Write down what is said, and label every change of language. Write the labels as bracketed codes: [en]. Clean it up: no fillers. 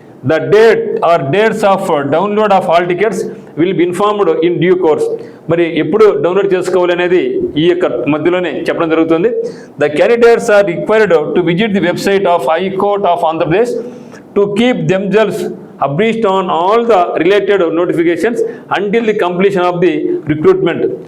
[en] The date or dates of download of all tickets will be informed in due course. [te] మరి ఎప్పుడు download చేసుకోవాలి అనేది ఈ యొక్క మధ్యలోనే చెప్పడం జరుగుతుంది. [en] The candidates are required to visit the website of High Court of Andhra Pradesh to keep themselves abreast on all the related notifications until the completion of the recruitment.